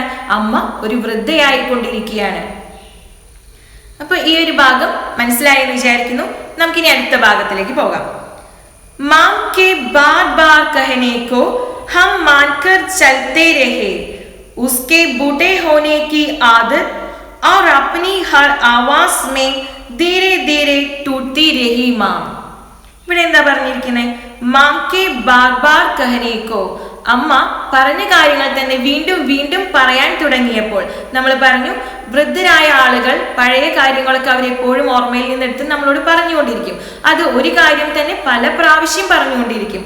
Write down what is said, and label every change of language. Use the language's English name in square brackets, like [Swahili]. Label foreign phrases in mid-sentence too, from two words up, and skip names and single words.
[Malayalam] അമ്മ ഒരു വൃദ്ധയായിക്കൊണ്ടിരിക്കുകയാണ്. അപ്പൊ ഈ ഒരു ഭാഗം മനസ്സിലായി എന്ന് വിചാരിക്കുന്നു. നമുക്കിനി അടുത്ത ഭാഗത്തിലേക്ക് പോകാം. [Hindi] मां के बार बार कहने को हम मानकर चलते रहे, उसके बूढ़े होने की आदत और अपनी हर आवाज में धीरे धीरे टूटती रही मां. [Malayalam] ഇവിടെ എന്താ പറഞ്ഞിരിക്കുന്നത്? [Hindi] मां के बार बार कहने को, [Malayalam] അമ്മ പറഞ്ഞ കാര്യങ്ങൾ തന്നെ വീണ്ടും വീണ്ടും പറയാൻ തുടങ്ങിയപ്പോൾ. നമ്മൾ പറഞ്ഞു വൃദ്ധരായ ആളുകൾ പഴയ കാര്യങ്ങളൊക്കെ അവരെപ്പോഴും ഓർമ്മയിൽ നിന്നെടുത്ത് നമ്മളോട് പറഞ്ഞുകൊണ്ടിരിക്കും. അത് ഒരു കാര്യം തന്നെ പല പ്രാവശ്യം പറഞ്ഞുകൊണ്ടിരിക്കും.